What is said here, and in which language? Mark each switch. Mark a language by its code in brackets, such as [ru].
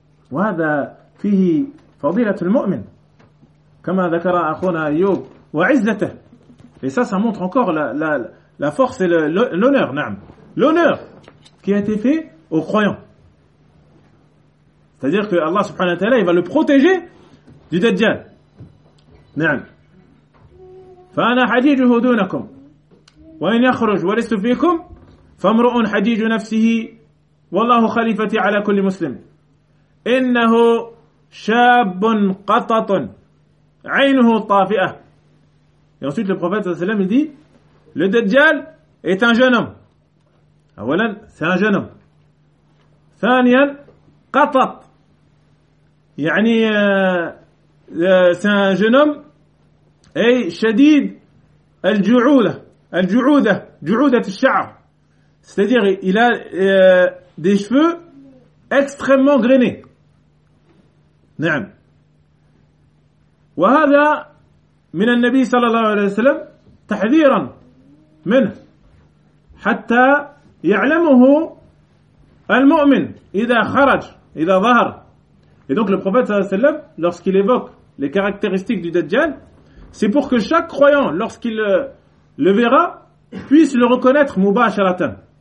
[ar] وَهَذَا فِيهِ فَضِيلَةُ الْمُؤْمِنِ كما ذكر أخونا أيوب وعزته. [fr] Et ça, ça montre encore la force et l'honneur, [ar] نعم. [fr] L'honneur qui a été fait aux croyants. C'est-à-dire que Allah subhanahu wa ta'ala, il va le protéger du Dajjal. [ar] نعم. فأنا حجيجه دونكم. وإن يخرج ولست فيكم فامرء حجيج نفسه والله خليفتي على كل مسلم. إنه شاب قطط. [fr] Et ensuite le prophète sallam il dit, le Dajjal est un jeune homme. Awalan, c'est un jeune homme. [ar] Thaniyan, qatat. [fr] Yani, c'est un jeune homme. [ar] Et shadid al-ju'ouda al-sha'a. [fr] C'est-à-dire, il a des cheveux extrêmement grainés. [ar] Naam. وهذا من النبي صلى الله عليه وسلم تحذيرا منه حتى يعلمه المؤمن إذا خرج إذا ظهر. [fr] Et donc le prophète [ar] صلى الله عليه وسلم, [fr] lorsqu'il évoque les caractéristiques du Dajjal, c'est pour que chaque croyant, lorsqu'il le verra, puisse le reconnaître mubasharatan.